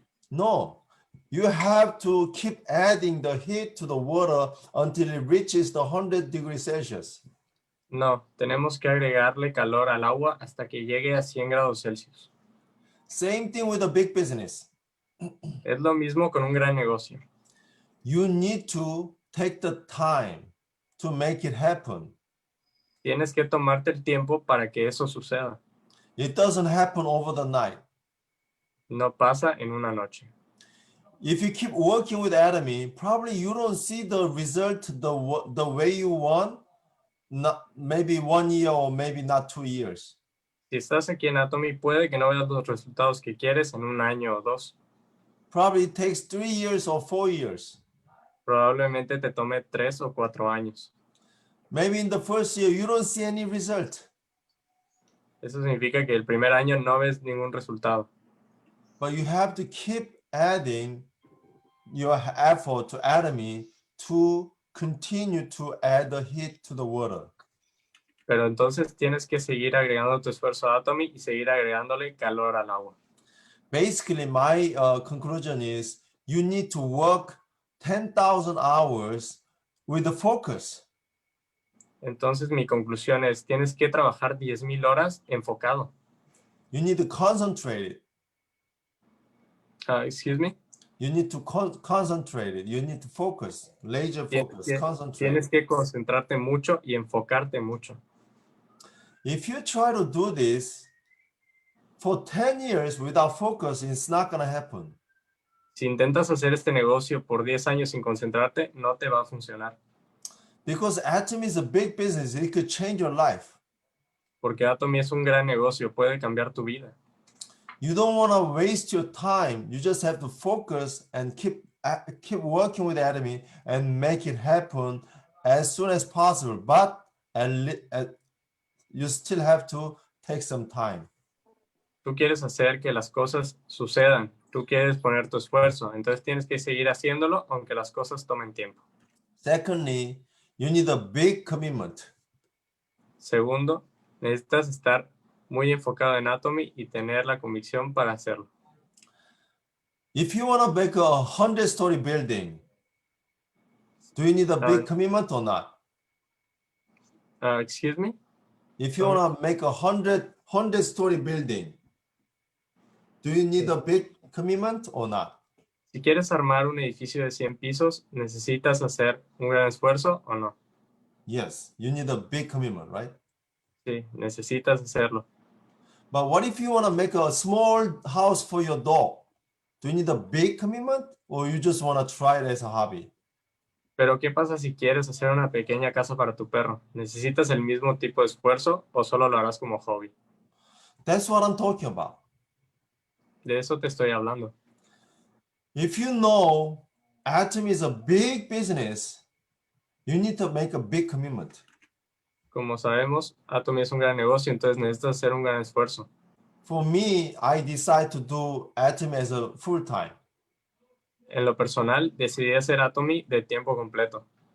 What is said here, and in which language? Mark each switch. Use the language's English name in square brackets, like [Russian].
[English] No. You have to keep adding the heat to the water until it reaches the 100 degrees Celsius. [Spanish] No, tenemos que agregarle calor al agua hasta que llegue a 100 grados Celsius. [English] Same thing with a big business. [Spanish] Es lo mismo con un gran negocio. [English] You need to take the time to make it happen. [Spanish] Tienes que tomarte el tiempo para que eso suceda. [English] It doesn't happen over the night. [Spanish] No pasa en una noche. [English] If you keep working with Atomy, probably you don't see the result the way you want, maybe 1 year or maybe not 2 years. [Spanish] Si estás aquí en Atomy, puede que no veas los resultados que quieres en un año o dos. [English] Probably it takes 3 years or 4 years. [Spanish] Probablemente te tome 3 o 4 años. [English] Maybe in the first year, you don't see any result. [Spanish] Eso significa que el primer año no ves ningún resultado. [English] But you have to keep adding your effort to Atomy to continue to add the heat to the water. [Spanish] Pero entonces tienes que seguir agregando tu esfuerzo a Atomy y seguir agregándole calor al agua. [English] Basically, my conclusion is you need to work 10,000 hours with the focus. [Spanish] Entonces mi conclusión es, tienes que trabajar 10,000 horas enfocado. [English] You need to concentrate it. Excuse me? You need to concentrate it. You need to focus, laser focus, concentrate. [Spanish] Tienes que concentrarte mucho y enfocarte mucho. [English] If you try to do this for 10 years without focus, it's not going to happen. [Spanish] Si intentas hacer este negocio por 10 años sin concentrarte, no te va a funcionar. [English] Because Atomy is a big business. It could change your life. [Spanish] Porque Atomy es un gran negocio, puede cambiar tu vida. [English] You don't want to waste your time. You just have to focus and keep working with Atomy and make it happen as soon as possible. But you still have to take some time. [Spanish] Tú quieres hacer que las cosas sucedan. Tú quieres poner tu esfuerzo. Entonces tienes que seguir haciéndolo aunque las cosas tomen tiempo. [English] Secondly, you need a big commitment. [Spanish] Segundo, necesitas estar muy enfocado en Atomy y tener la convicción para hacerlo. [English] If you want to make a 100-story building, do you need a big commitment or not? Excuse me? If you want to make a 100-story building, do you need a big commitment or not? [Spanish] Si quieres armar un edificio de 100 pisos, ¿necesitas hacer un gran esfuerzo o no? [English] Yes, you need a big commitment, right? [Spanish] Sí, necesitas hacerlo. [English] But what if you want to make a small house for your dog? Do you need a big commitment or you just want to try it as a hobby? [Spanish] Pero ¿qué pasa si quieres hacer una pequeña casa para tu perro? ¿Necesitas el mismo tipo de esfuerzo o solo lo harás como hobby? [English] That's what I'm talking about. [Spanish] De eso te estoy hablando. [English] If you know Atomy is a big business, you need to make a big commitment. [Spanish] Como sabemos, Atomy es un gran negocio, entonces necesitas hacer un gran esfuerzo. [English] For me, I decided to do Atomy as a full-time. [Spanish] En lo personal, decidí hacer Atomy de tiempo completo.